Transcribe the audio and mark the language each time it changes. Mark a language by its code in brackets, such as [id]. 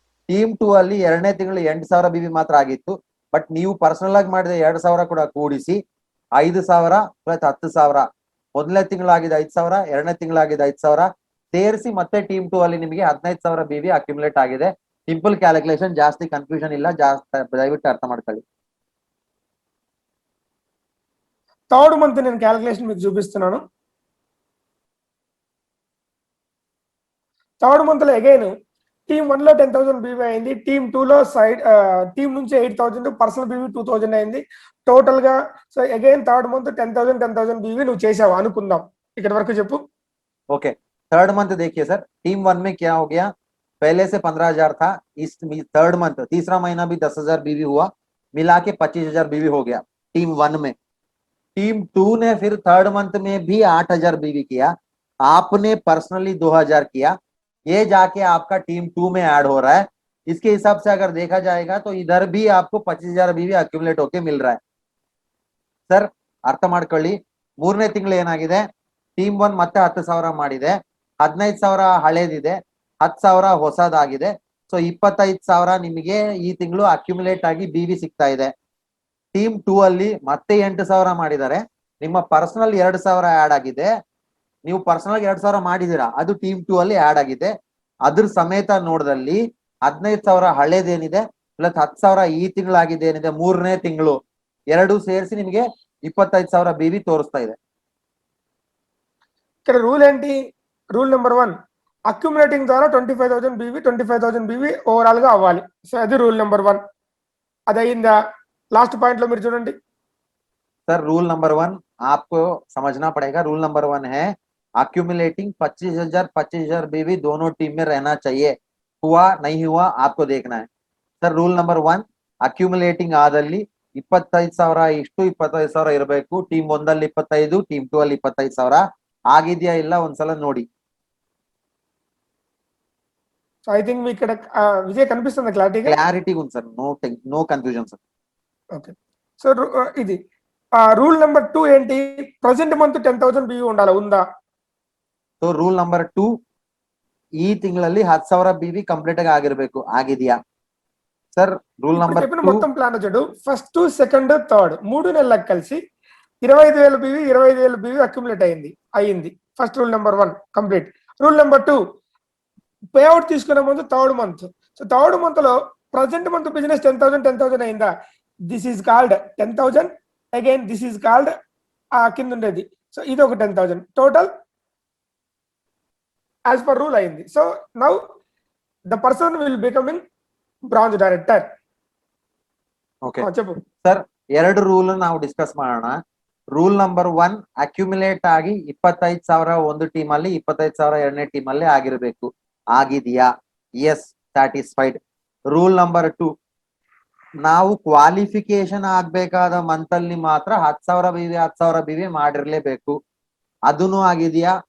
[kn] Team 2 ಅಲ್ಲಿ ಎರಡನೇ ತಿಂಗಳು 8,000 ಬಿವಿ ಮಾತ್ರ ಆಗಿತ್ತು, ಬಟ್ ನೀವು ಪರ್ಸನಲ್ ಆಗಿ ಮಾಡಿದ 2,000 ಕೂಡ ಕೂಡಿಸಿ 5,000 ಪ್ಲಸ್ 10,000, ಮೊದಲನೇ ತಿಂಗಳು ಆಗಿದ್ದು 5,000, ಎರಡನೇ ತಿಂಗಳು ಆಗಿದ್ದು 5,000 ಸೇರಿಸಿ ಮತ್ತೆ ಟೀಮ್ 2 ಅಲ್ಲಿ ನಿಮಗೆ 15,000 ಬಿವಿ ಅಕ್ಯುಮುಲೇಟ್ ಆಗಿದೆ। ಸಿಂಪಲ್ ಕ್ಯಾಲ್ಕುಲೇಷನ್, ಜಾಸ್ತಿ ಕನ್ಫ್ಯೂಷನ್ ಇಲ್ಲ, ದಯವಿಟ್ಟು ಅರ್ಥ ಮಾಡ್ಕೊಳ್ಳಿ। [te] థర్డ్ మంత్ నేను క్యాలిక్యులేషన్ మీకు చూపిస్తున్నాను। థర్డ్ మంత్ లో అగైన్ టీమ్ 1 లో 10,000 బీవీ అయింది, టీమ్ 2 లో సైడ్ టీమ్ నుంచి 8,000, పర్సనల్ బీవీ 2,000 అయింది టోటల్ గా। So again third month 10,000 BV నువ్వు చేసావు అనుకుందాం, ఇక్కడ వరకు చెప్పు। [hi] ओके, थर्ड मंथ देखिए सर, टीम 1 में क्या हो गया, पहले से 15,000 था, इस थर्ड मंथ तीसरा महीना भी 10,000 बीवी हुआ, मिला के 25,000 बीवी हो गया टीम 1 में। टीम 2 ने फिर थर्ड मंथ में भी 8,000 बीवी किया, आपने पर्सनली 2,000 किया, ये जाके आपका टीम 2 में ऐड हो रहा है। इसके हिसाब से अगर देखा जाएगा तो इधर भी आपको 25,000 बीवी अक्यूमुलेट होके मिल रहा है। [kn] ಸರ್, ಅರ್ಥ ಮಾಡ್ಕೊಳ್ಳಿ, ಮೂರನೇ ತಿಂಗಳು ಏನಾಗಿದೆ, ಟೀಮ್ 1 ಮತ್ತೆ 10,000 ಮಾಡಿದೆ, 15,000 ಹಳೇದಿದೆ, 10,000 ಹೊಸದಾಗಿದೆ। ಸೊ 25,000 ನಿಮಗೆ ಈ ತಿಂಗಳು ಅಕ್ಯುಮುಲೇಟ್ ಆಗಿ ಬಿವಿ ಸಿಗ್ತಾ ಇದೆ। ಟೀಮ್ 2 ಅಲ್ಲಿ ಮತ್ತೆ 8,000 ಮಾಡಿದ್ದಾರೆ, ನಿಮ್ಮ ಪರ್ಸನಲ್ 2,000 ಆಡ್ ಆಗಿದೆ, ನೀವು ಪರ್ಸನಲ್ 2,000 ಮಾಡಿದೀರಾ, ಅದು ಟೀಮ್ 2 ಅಲ್ಲಿ ಆಡ್ ಆಗಿದೆ। ಅದ್ರ ಸಮೇತ ನೋಡದಲ್ಲಿ 15,000 ಹಳೇದೇನಿದೆ ಪ್ಲಸ್ 10,000 ಈ ತಿಂಗಳಾಗಿದೆ ಏನಿದೆ, ಮೂರನೇ ತಿಂಗಳು ಎರಡು ಸೇರಿಸಿ ನಿಮಗೆ 25,000 ಬಿವಿ ತೋರಿಸ್ತಾ ಇದೆ। [te] ఇక్కడ రూల్ ఏంటి, రూల్ నెంబర్ 1 అక్యుములేటింగ్ ద్వారా 25,000 బీవీ 25,000 బీవీ ఓవరాల్ గా అవ్వాలి। సో అది రూల్ నెంబర్ 1, అది అయిందా? లాస్ట్ పాయింట్ లో మీరు చూడండి। [hi] सर, रूल नंबर 1 आपको समझना पड़ेगा। रूल नंबर 1 है अक्यूमुलेटिंग 25,000 बीवी दोनों टीम में रहना चाहिए। हुआ नहीं हुआ आपको देखना है। [kn] सर, रूल नंबर 1 ಅಕ್ಯುಮುಲೇಟಿಂಗ್ ಆದಲ್ಲಿ 25,000 ಇಷ್ಟು 25,000 ಇರಬೇಕು। ಟೀಮ್ 1 ಅಲ್ಲಿ 25, ಟೀಮ್ 2 ಅಲ್ಲಿ 25,000 ಆಗಿದೆಯಾ ಇಲ್ಲ ಒಂದ್ಸಲ ನೋಡಿ। [te] సో ఐ థింక్ మీ ఇక్కడ విజయ్ కనిపిస్తుంది క్లారిటీగా. క్లారిటీ ఉంది sir, no confusion sir. Okay, so ఇది రూల్ నెంబర్ 2 ఏంటి? ప్రెసెంట్ మంత్ 10,000 BV ఉండాలి, ఉందా? [kn] ಸೊ ರೂಲ್ ನಂಬರ್ 2 ಈ ತಿಂಗಳಲ್ಲಿ 10,000 BV ಕಂಪ್ಲೀಟ್ ಆಗಿ ಆಗಿರಬೇಕು. ಆಗಿದೆಯಾ ಸರ್? ರೂಲ್ ನಂಬರ್ 2 [te] మొత్తం ప్లాన్ చూడు, ఫస్ట్ సెకండ్ థర్డ్ 3 నెలలకు కలిసి 25,000 BV 25,000 BV అక్యుములేట్ అయ్యింది. First rule number 1 complete. Rule number 2 pay out తీసుకునే ముందు third month. So third month లో ప్రజెంట్ మంత్ బిజినెస్ 10,000 అయిందా? [en] This is called 10,000. Again this is called [te] కింద ఉండేది. సో ఇది ఒక 10,000 టోటల్ యాజ్ పర్ రూల్ అయింది. [en] So now the person will becoming branch director. Okay [te] చెప్పు [kn] ಸರ್, ಎರಡು ರೂಲ್ ನಾವು ಡಿಸ್ಕಸ್ ಮಾಡೋಣ. ರೂಲ್ ನಂಬರ್ 1 ಅಕ್ಯುಮುಲೇಟ್ ಆಗಿ 25,000 ಒಂದು ಟೀಮ್ ಅಲ್ಲಿ, 25,000 ಎರಡನೇ ಟೀಮ್ ಅಲ್ಲಿ ಆಗಿರಬೇಕು. ಆಗಿದೆಯಾ? S, satisfied. ರೂಲ್ ನಂಬರ್ 2 ನಾವು ಕ್ವಾಲಿಫಿಕೇಶನ್ ಆಗ್ಬೇಕಾದ ಮಂತ್ ಅಲ್ಲಿ ಮಾತ್ರ 10,000 BV 10,000 BV ಮಾಡಿರ್ಲೇಬೇಕು. ಅದನ್ನು ಆಗಿದೆಯಾ?